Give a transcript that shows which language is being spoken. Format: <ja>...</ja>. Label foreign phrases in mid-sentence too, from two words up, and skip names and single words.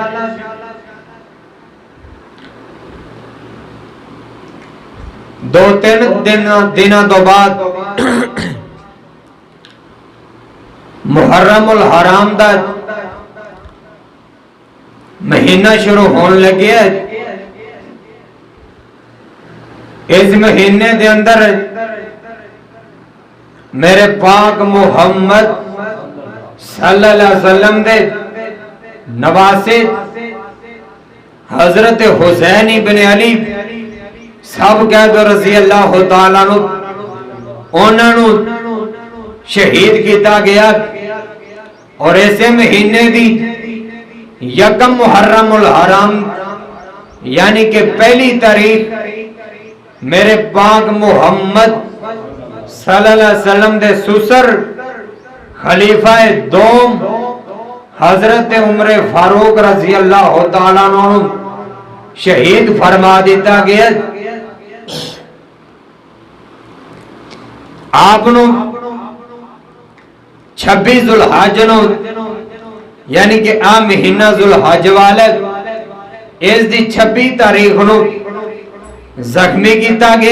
<pa>ਦੋ ਤਿੰਨ ਦਿਨਾਂ ਤੋਂ ਬਾਅਦ ਮੁਹੱਰਮੁਲ ਹਰਾਮ ਦਾ ਮਹੀਨਾ ਸ਼ੁਰੂ ਹੋਣ ਲੱਗੇ। ਇਸ ਮਹੀਨੇ ਕੇ ਅੰਦਰ ਮੇਰੇ ਪਾਕ ਮੁਹੰਮਦ</pa> <ar>صلى الله عليه وسلم</ar> <pa>ਦੇ ਨਵਾਸੇ ਹਜ਼ਰਤ ਹੁਸੈਨ ਇਬਨ ਅਲੀ</pa> <ur>سب کہہ دو</ur> <ar>رضي الله تعالى</ar> <pa>ਨੂੰ ਉਨ੍ਹਾਂ ਨੇ ਸ਼ਹੀਦ ਕੀਤਾ ਗਿਆ। ਔਰ ਐਸੇ ਮਹੀਨੇ ਦੀ ਯਕਮ ਮੁਹੱਰਮੁਲ ਹਰਾਮ ਯਾਨੀ ਕਿ ਪਹਿਲੀ ਤਾਰੀਖ਼ ਮੇਰੇ ਪਾਕ ਮੁਹੰਮਦ</pa> <ar>صلى الله عليه وسلم</ar> <pa>ਦੇ ਸਹੁਰ ਖ਼ਲੀਫ਼ਾ ਦੋਮ ਹਜ਼ਰਤ ਉਮਰ ਫ਼ਾਰੂਕ</pa> <ar>رضي الله تعالى</ar> <pa>ਨੂੰ ਸ਼ਹੀਦ ਫ਼ਰਮਾ ਦਿੱਤਾ ਗਿਆ। ਆਪਨੂੰ 26 ਜ਼ੁਲਹੱਜ ਯਾਨੀ ਕਿ ਆ ਮਹੀਨਾ ਜ਼ੁਲਹੱਜ ਵਾਲਾ ਇਸ ਦੀ 26 ਤਾਰੀਖ਼ ਨੂੰ ਜ਼ਖ਼ਮੀ ਕੀਤਾ ਗਿਆ।</pa>